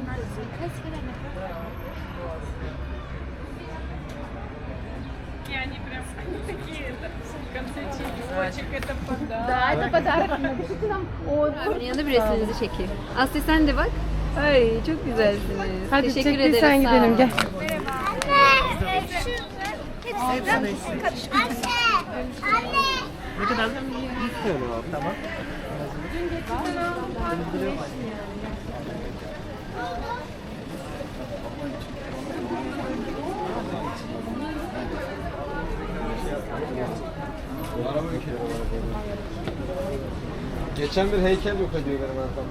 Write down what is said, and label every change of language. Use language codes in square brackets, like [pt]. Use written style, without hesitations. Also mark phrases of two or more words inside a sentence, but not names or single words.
[ru] И они прям такие в конце часик это подарок. Да, это pодарок. Напишите нам отзыв. [tr] Yanında bir resminizi çekeyim. Aslı sen de bak. Ay çok güzelsiniz. Hadi Teşekkür çekil ederiz. sen sağ gidelim ol. gel. Anne, hepsinden karışık. Anne. Ne kadar? Tamam. Geçen bir heykel yok ediyor benim arkamda.